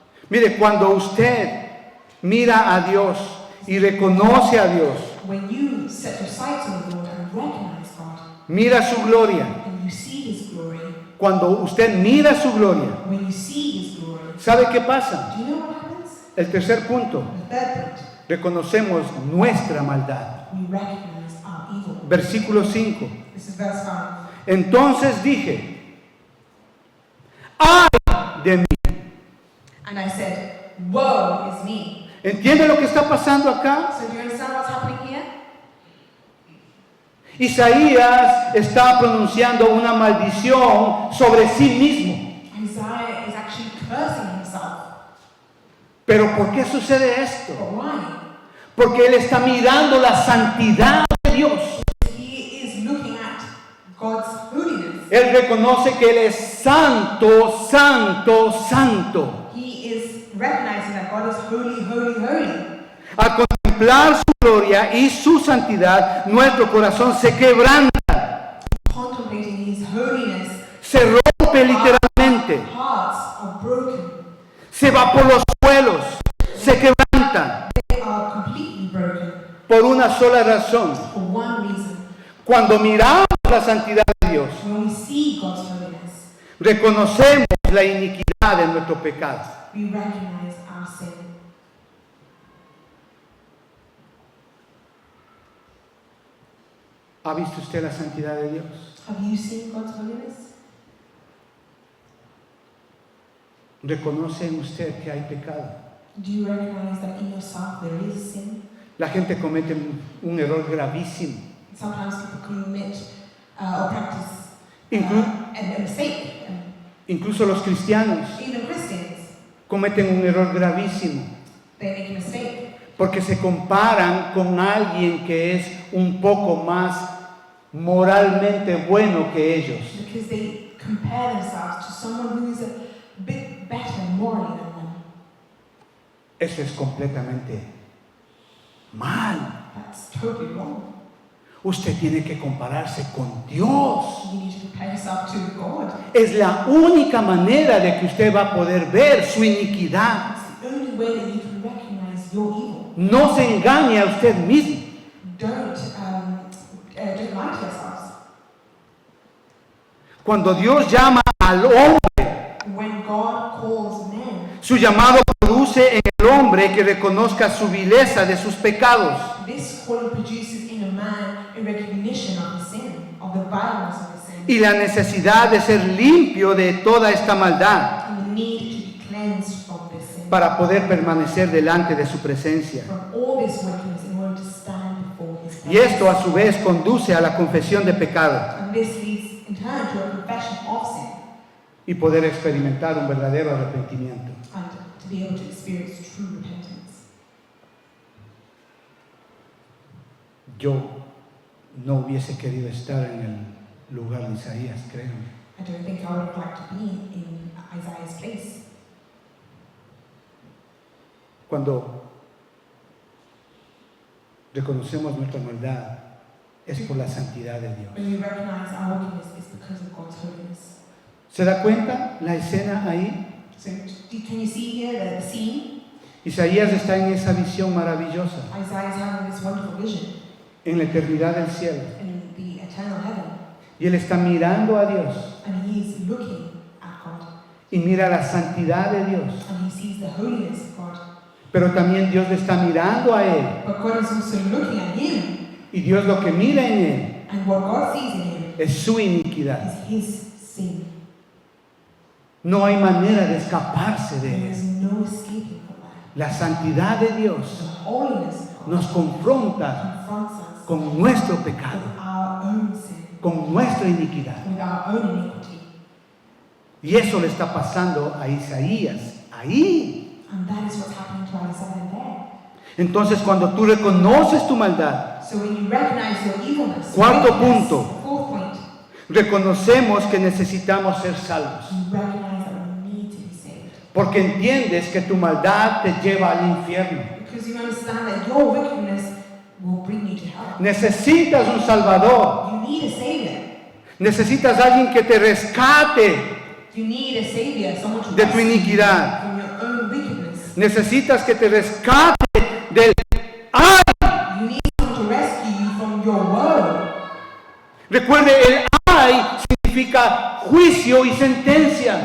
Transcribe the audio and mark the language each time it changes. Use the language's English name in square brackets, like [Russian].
[Spanish] Mire, cuando usted mira a Dios y reconoce a Dios, [English] When you set your sights on the Lord and recognize God, [Spanish] mira su gloria. [English] and you see His glory, [Spanish] Cuando usted mira su gloria, [English] when you see His glory, [Spanish] ¿sabe qué pasa? [English] do you know what happens? [Spanish] El tercer punto, [English] The third point, [Spanish] reconocemos nuestra maldad. [English] we recognize our evil. [Spanish] Versículo 5. [English] This is verse 5. [Spanish] Entonces dije, ¡ay de mí! [English] And I said, woe is me. [Spanish] ¿Entiende lo que está pasando acá? [English] So do you understand what's happening here? [Spanish] Isaías está pronunciando una maldición sobre sí mismo. [English] Isaiah is actually cursing himself. [Spanish] ¿Pero por qué sucede esto? [English] But why? [Spanish] Porque él está mirando la santidad de Dios. [English] He is looking at God's holiness. [Spanish] Él reconoce que él es santo, santo, santo. [English] He is recognizing that God is holy, holy, holy. [Spanish] Al contemplar su gloria y su santidad, nuestro corazón se quebranta, [English] Contemplating His holiness, [Spanish] se rompe literalmente, [English] hearts are broken. [Spanish] se va por los suelos, se quebranta [English] They are completely broken [Spanish] por una sola razón. [English] for one reason. [Spanish] Cuando miramos la santidad de Dios, [English] When we see God's holiness, [Spanish] reconocemos la iniquidad de nuestro pecado. [English] we recognize our sin. [Spanish] ¿Ha visto usted la santidad de Dios? [English] Have you seen God's holiness? [Spanish] ¿Reconoce en usted que hay pecado? [English] Do you recognize that in yourself there is sin? [Spanish] La gente comete un error gravísimo. [English] Sometimes people commit or practice [Spanish] Inclu- [English] a mistake. [Spanish] Incluso los cristianos [English] Even Christians, [Spanish] cometen un error gravísimo [English] they make a mistake [Spanish] porque se comparan con alguien que es un poco más moralmente bueno que ellos. [English] because they compare themselves to someone who is a bit better morally than them. [Spanish] Eso es completamente mal. [English] That's totally wrong. [Spanish] Usted tiene que compararse con Dios. [English] You need to compare yourself to God. [Spanish] Es la única manera de que usted va a poder ver su iniquidad. [English] It's the only way that you can recognize your evil. [Spanish] No se engañe a usted mismo. [English] Don't lie to yourselves. [Spanish] Cuando Dios llama al hombre, [English] When God calls men, [Spanish] su llamado produce en el hombre que reconozca su vileza de sus pecados. [English] this calling produces in a man a recognition of his sin, of the violence of his sin, [Spanish] Y la necesidad de ser limpio de toda esta maldad [English] and the need to be cleansed from this sin, [Spanish] para poder permanecer delante de su presencia. [English] from all this wickedness in order to stand before his [Spanish] Y esto [English] presence. [Spanish] a su vez conduce a la confesión de pecado [English] And this leads in turn to a confession of sin [Spanish] y poder experimentar un verdadero arrepentimiento. [English] and to be able to experience true repentance. [Spanish] Yo no hubiese querido estar en el lugar de Isaías, créanme. [English] I don't think I would have liked to be in Isaiah's place. [Spanish] Cuando reconocemos nuestra maldad, es por la santidad de Dios. [English] When we recognize our wickedness, it's because of God's holiness. [Spanish] ¿Se da cuenta la escena ahí? [English] So, can you see here the scene? [Spanish] Isaías está en esa visión maravillosa, [English] Isaiah is having this wonderful vision [Spanish] en la eternidad del cielo. [English] in the eternal heaven, [Spanish] Y él está mirando a Dios [English] and he is looking at God, [Spanish] y mira la santidad de Dios. [English] and he sees the holiness of God. [Spanish] Pero también Dios le está mirando a él. [English] But God is also looking at him, [Spanish] Y Dios lo que mira en él [English] and what God sees in him [Spanish] es su iniquidad. [English] is his sin. [Spanish] No hay manera de escaparse de [English] There is [Spanish] él. [English] no escaping from that. [Spanish] La santidad de [English] The [Spanish] Dios [English] holiness of God [Spanish] nos confronta [English] confronts us [Spanish] con nuestro [English] with [Spanish] pecado, [English] our own sin, [Spanish] con nuestra iniquidad. [English] with our own iniquity. [Spanish] Y eso le está pasando a Isaías ahí. [English] And that is what's happening to Isaiah there. [Spanish] Entonces, cuando tú reconoces tu maldad, [English] So when you recognize your evilness, [Spanish] Cuarto [English] wickedness, [Spanish] punto. [English] fourth point, [Spanish] reconocemos que necesitamos ser salvos. [English] you recognize that we need to be saved. [Spanish] Porque entiendes que tu maldad te lleva al infierno. [English] Because you understand that your wickedness will bring you to hell. [Spanish] Necesitas un Salvador. [English] You need a savior. [Spanish] Necesitas alguien que te rescate. [English] You need a savior, someone to [Spanish] De tu [English] rescue you [Spanish] iniquidad. [English] from your own wickedness. [Spanish] Necesitas que te rescate del ay. [English] You need someone to rescue you from your woe. [Spanish] Recuerde, el ay significa juicio y sentencia.